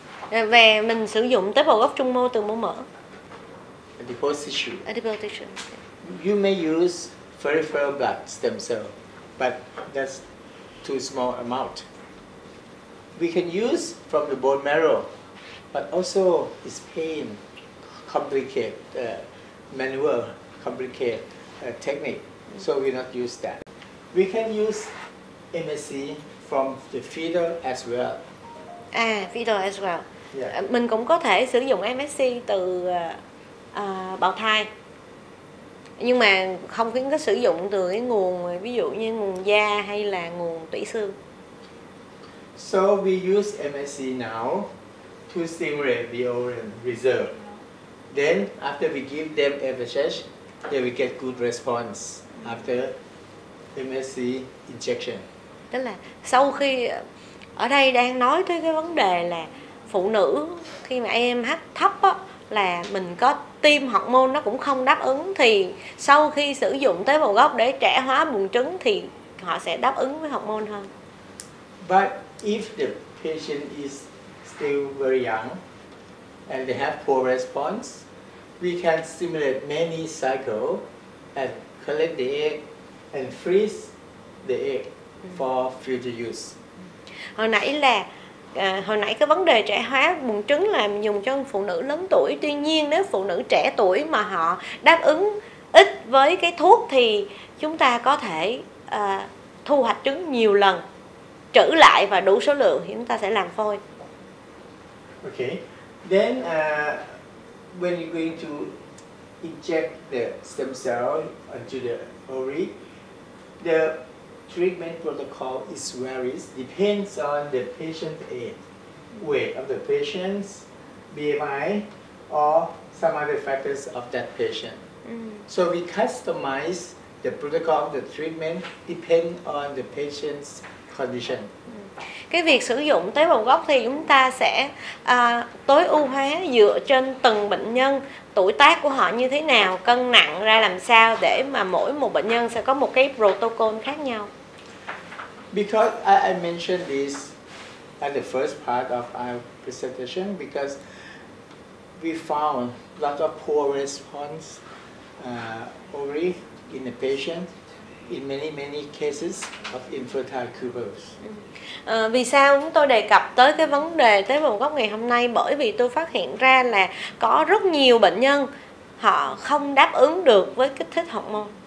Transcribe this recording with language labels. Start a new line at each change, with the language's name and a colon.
Vietnamese: Về mình sử dụng tế bào gốc trung mô từ mô mỡ.
English: Adipose tissue. Adipose tissue. You may use peripheral blood stem cell, but that's too small amount. We can use from the bone marrow, but also it's pain, complicated manual, complicated technique, so we not use that. We can use MSc from the feeder as well. Feeder as well. Yeah.
Vietnamese: Mình cũng có thể sử dụng MSc từ bào thai, nhưng mà không khuyến khích sử dụng từ cái nguồn ví dụ như nguồn da hay là nguồn tủy xương.
English: So we use MSc now to stimulate the ovarian reserve. Then after we give them FSH, they will get good response after MSc injection.
Vietnamese: Tức là sau khi ở đây đang nói tới cái vấn đề là phụ nữ khi mà AMH thấp á, là mình có tiêm hormone nó cũng không đáp ứng, thì sau khi sử dụng tế bào gốc để trẻ hóa buồng trứng thì họ sẽ đáp ứng với hormone hơn.
English: But if the patient is still very young and they have poor response, we can stimulate many cycles and collect the egg and freeze the egg for future use.
Vietnamese: Hồi nãy cái vấn đề trẻ hóa buồng trứng là dùng cho phụ nữ lớn tuổi. Tuy nhiên nếu phụ nữ trẻ tuổi mà họ đáp ứng ít với cái thuốc thì chúng ta có thể thu hoạch trứng nhiều lần, trữ lại và đủ số lượng thì chúng ta sẽ làm phôi.
English: Okay. Then when you're going to inject the stem cell into the ovary, the treatment protocol is varies, depends on the patient age, weight of the patient's BMI, or some other factors of that patient. So we customize the protocol of the treatment depend on the patient's condition.
Vietnamese: Cái việc sử dụng tế bào gốc thì chúng ta sẽ tối ưu hóa dựa trên từng bệnh nhân, tuổi tác của họ như thế nào, cân nặng ra làm sao để mà mỗi một bệnh nhân sẽ có một cái protocol khác nhau.
English: Because I mentioned this at the first part of our presentation because we found lot of poor response ovary in the patient in many cases of infertile couples.
Vietnamese: Vì sao chúng tôi đề cập tới cái vấn đề tế bào gốc ngày hôm nay? Bởi vì tôi phát hiện ra là có rất nhiều bệnh nhân họ không đáp ứng được với kích thích hormone.